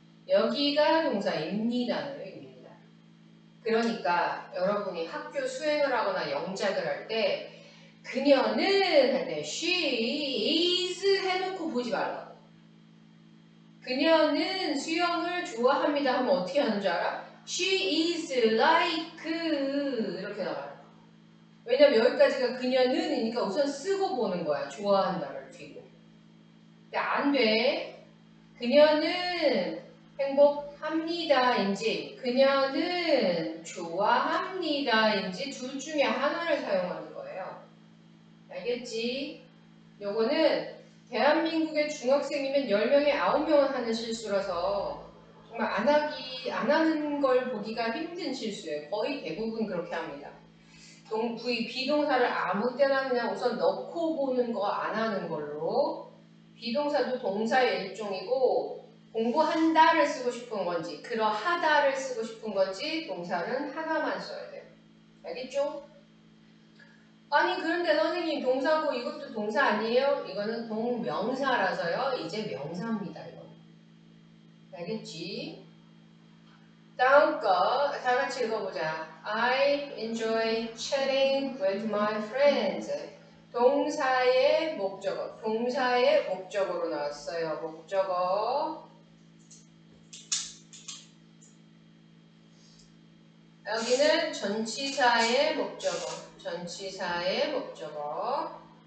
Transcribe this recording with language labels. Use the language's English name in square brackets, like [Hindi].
[Korean] 여기가 동사입니다는 의미입니다. 그러니까 여러분이 학교 수행을 하거나 영작을 할 때 그녀는 할 때 [English] she is [Korean] 해놓고 보지 말라고. 그녀는 수영을 좋아합니다 하면 어떻게 하는 줄 알아? [English] she is like [Korean] 이렇게 나와요. 왜냐면 여기까지가 그녀는이니까 우선 쓰고 보는 거야. 좋아한다를 뒤로. 근데 안 돼. 그녀는 행복합니다인지 그녀는 좋아합니다인지 둘 중에 하나를 사용하는 거예요. 알겠지? 요거는 대한민국의 중학생이면 10명에 9명은 하는 실수라서 정말 안 하는 걸 보기가 힘든 실수예요. 거의 대부분 그렇게 합니다. 비동사를 아무 때나 그냥 우선 넣고 보는 거 안 하는 걸로. 비동사도 동사의 일종이고 공부한다를 쓰고 싶은 건지 그러하다를 쓰고 싶은 건지 동사는 하나만 써야 돼요. 알겠죠? 아니 그런데 선생님 동사고 이것도 동사 아니에요? 이거는 동명사라서요. 이제 명사입니다. 이거. 알겠지? 다음 거 다 같이 읽어보자. [English] I enjoy chatting with my friends. [Korean] 동사의 목적어. 동사의 목적어로 나왔어요. 목적어. 여기는 전치사의 목적어. 전치사의 목적어.